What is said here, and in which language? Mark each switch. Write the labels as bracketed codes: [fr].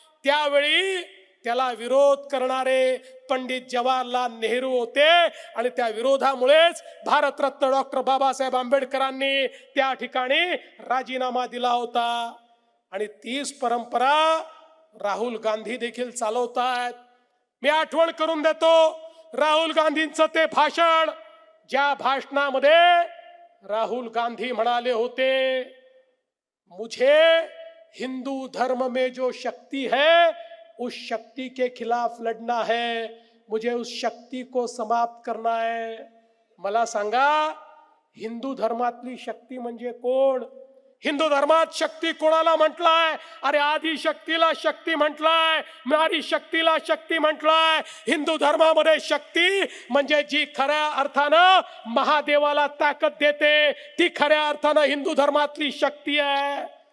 [mr] त्यावेळी त्याला विरोध करणारे पंडित जवाहरलाल नेहरू होते आणि त्या विरोधामुळेच भारतरत्न डॉक्टर बाबासाहेब आंबेडकरांनी त्या ठिकाणी राजीनामा दिला होता. आणि तीच परंपरा राहुल गांधी देखील चालवतात. मी आठवण करून देतो, राहुल गांधींचं ते भाषण, ज्या भाषणामध्ये राहुल गांधी म्हणाले होते, [hi] मुझे हिंदू धर्म में जो शक्ति है उस शक्ति के खिलाफ लड़ना है, मुझे उस शक्ति को समाप्त करना है. [mr] मला सांगा, हिंदू धर्मातली शक्ती म्हणजे कोण? हिंदू धर्मात शक्ती कोणाला म्हटलाय? अरे आदि शक्तीला शक्ती म्हटलाय, नारी शक्तीला शक्ती म्हटलाय. हिंदू धर्मामध्ये शक्ती म्हणजे जी खऱ्या अर्थानं महादेवाला ताकद देते, ती खऱ्या अर्थानं हिंदू धर्मातली शक्ती आहे.